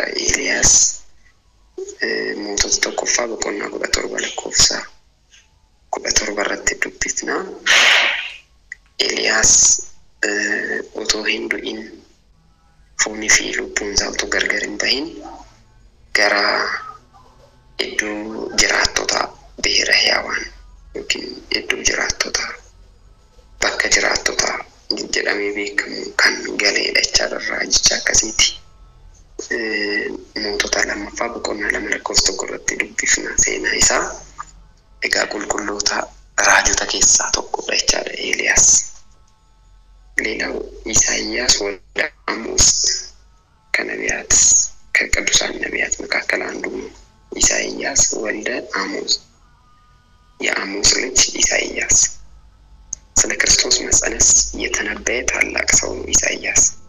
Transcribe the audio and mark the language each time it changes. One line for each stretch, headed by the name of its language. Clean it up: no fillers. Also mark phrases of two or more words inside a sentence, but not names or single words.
Oromo: Eeliyaas mootota tokkoffaa boqonnaa 17 lakkoofsa 17 irratti dubbifna. Eeliyaas otoo hin du'in foonii fi lubbuun isaa otoo gargar hin bahin gara iddoo jiraattota
Amharic: ብሔረ ሕያዋን
Oromo: yookiin iddoo jiraattota bakka jiraattota jedhamee beekamu kan galeedha jechaadha. Raajicha akkasiiti. Mootota lammaffaa boqonnaa 2 lakkoofsa 1 irratti dubbifna seenaa isaa. Egaa qulqulloota raajota keessaa tokkodha jechaadha Eeliyaas.
Amharic: ሌላው ኢሳይያስ ወልደ አሞጽ ከነቢያት ከቅዱሳን ነቢያት መካከል አንዱ ነው። ኢሳይያስ ወልደ አሞጽ የአሞጽ ልጅ ኢሳይያስ ስለ ክርስቶስ መጸነስ የተነበየ ታላቅ ሰው ነው ኢሳይያስ።